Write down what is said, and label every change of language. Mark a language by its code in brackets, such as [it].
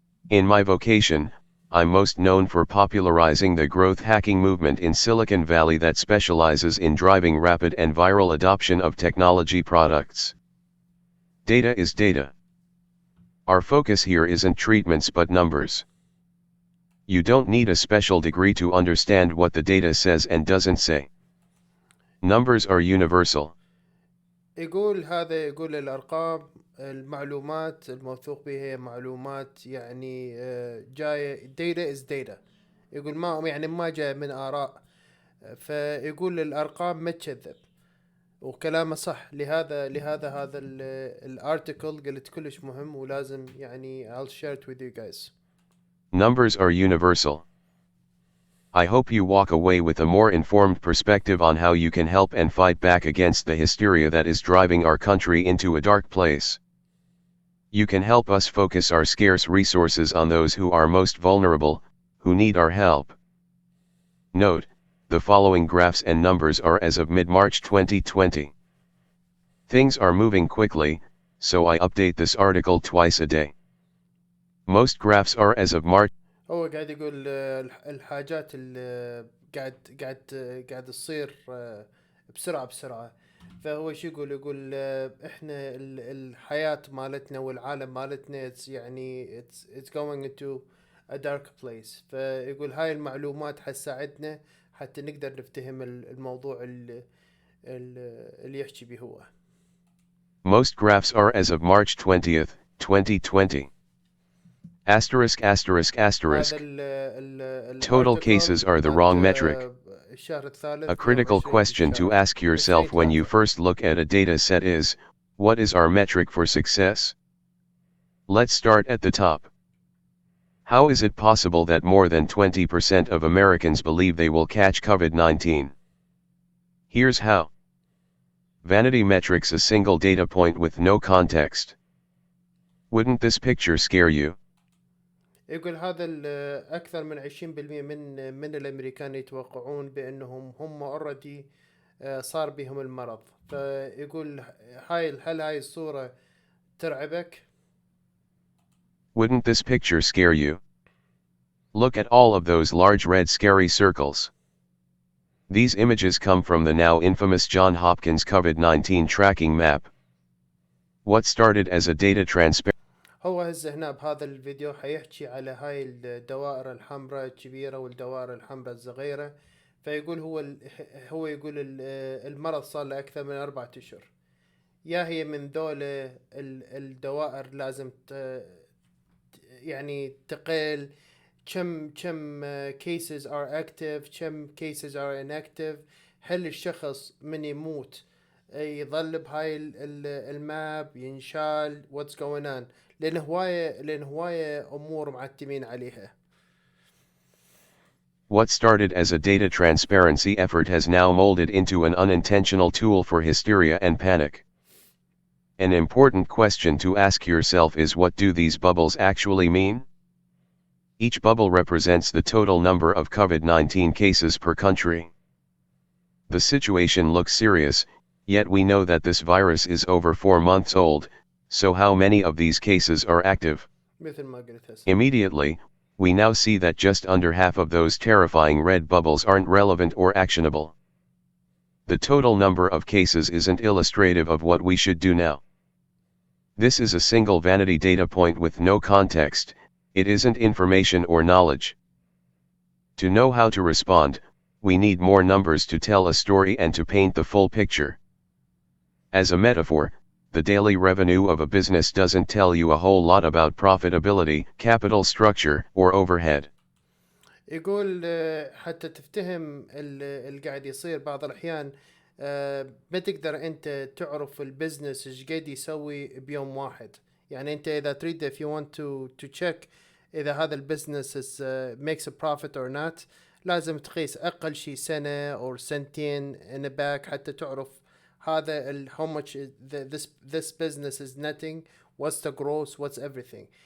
[en] In my vocation, I'm most known for popularizing the growth hacking movement in Silicon Valley that specializes in driving rapid and viral adoption of technology products. Data is data. Our focus here isn't treatments but numbers. You don't need a special degree to understand what the data says and doesn't say. Numbers are universal. [ar] يقول الأرقام، المعلومات الموثوق بها هي معلومات يعني جاية [en] data is data. [ar] يقول ما جاء من آراء. فيقول الأرقام ما تكذب، وكلامه صح. لهذا هذا الارتيكل قلت كلش مهم ولازم يعني [en] I'll share it with you guys. Numbers are universal. I hope you walk away with a more informed perspective on how you can help and fight back against the hysteria that is driving our country into a dark place. You can help us focus our scarce resources on those who are most vulnerable, who need our help. Note, the following graphs and numbers are as of mid-March 2020. Things are moving quickly, so I update this article twice a day. Most graphs are as of March. [ar] هو قاعد يقول الحاجات اللي قاعد تصير بسرعة. فهو شو يقول احنا الحياة مالتنا والعالم مالتنا [en] it's going into a dark place. [ar] فيقول هاي المعلومات حتساعدنا حتى نقدر نفتهم الموضوع اللي يحكي به هو. [en] Most graphs are as of March 20th, 2020. Asterisk asterisk asterisk. Total cases are the wrong metric. A critical question to ask yourself when you first look at a data set is, what is our metric for success? Let's start at the top. How is it possible that more than 20% of Americans believe they will catch COVID-19? Here's how. Vanity metrics, a single data point with no context. Wouldn't this picture scare you? [ar] يقول هذا أكثر من 20% من الأمريكان يتوقعون بأنهم هم already صار بهم المرض. فيقول هل هاي الصورة ترعبك؟ [en] Wouldn't this picture scare you? Look at all of those large red scary circles. These images come from the now infamous Johns Hopkins COVID-19 tracking map. What started as a data transparency. [ar] هو هسه هنا بهذا الفيديو حيحكي على هاي الدوائر الحمراء الكبيرة والدوائر الحمراء الصغيرة. فيقول هو يقول المرض صار له أكثر من 4 أشهر. يا هي من دولة الدوائر لازم يعني تقل كم [en] cases are active [ar] كم [en] cases are inactive. [ar] هل الشخص من يموت يظل بهاي الماب ينشال [en] what's going on [ar] لأن هواية أمور معتمين عليها. [en] What started as a data transparency effort has now molded into an unintentional tool for hysteria and panic. An important question to ask yourself is, what do these bubbles actually mean? Each bubble represents the total number of COVID-19 cases per country. The situation looks serious, yet we know that this virus is over 4 months old, so how many of these cases are active? Immediately, we now see that just under half of those terrifying red bubbles aren't relevant or actionable. The total number of cases isn't illustrative of what we should do now. This is a single vanity data point with no context. It isn't information or knowledge. To know how to respond, we need more numbers to tell a story and to paint the full picture. As a metaphor, the daily revenue of a business doesn't tell you a whole lot about profitability, capital structure, or overhead. [ar] يقول حتى تفتهم اللي قاعد يصير بعض الأحيان ما تقدر أنت تعرف البزنس إيش قاعد يسوي بيوم واحد. يعني أنت إذا تريد [en] if you want to check [ar] إذا هذا البزنس [en] makes a profit or not [ar] لازم تقيس أقل شيء سنة أو سنتين [en] in the back [ar] حتى تعرف هذا [en] how much this business is netting, what's the gross, what's everything.